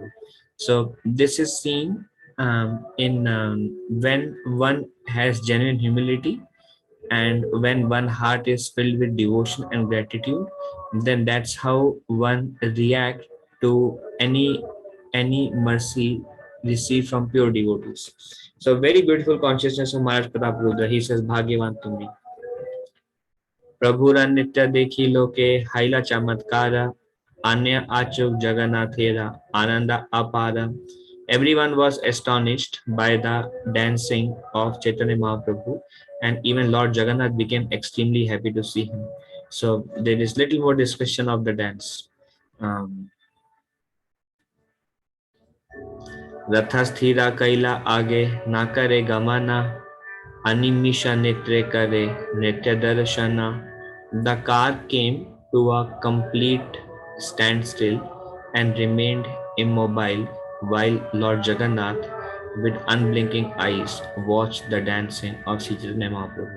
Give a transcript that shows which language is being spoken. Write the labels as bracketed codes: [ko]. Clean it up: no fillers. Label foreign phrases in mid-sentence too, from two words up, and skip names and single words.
[en] So this is seen in when one has genuine humility and when one heart is filled with devotion and gratitude, then that's how one react to any mercy received from pure devotees. So very beautiful consciousness of Maharaj Pratap Rudra. He says, [bn] ভাগ্যবান তুমি. প্রভুর নিত্য দেখী লোকে হৈলা চমৎকার অন্য আচুক জগন্নাথেরা আনন্দ অপার. [en] Everyone was astonished by the dancing of Chaitanya Mahaprabhu, and even Lord Jagannath became extremely happy to see him. So there is little more discussion of the dance. [bn] Um, রথ স্থিরা কৈলা আগে না করে গমনা অনিমিষা নিত্রে করে নিত্য দর্শনা. [en] The car came to a complete standstill and remained immobile while Lord Jagannath, with unblinking eyes, watched the dancing of Sri Chaitanya Mahaprabhu.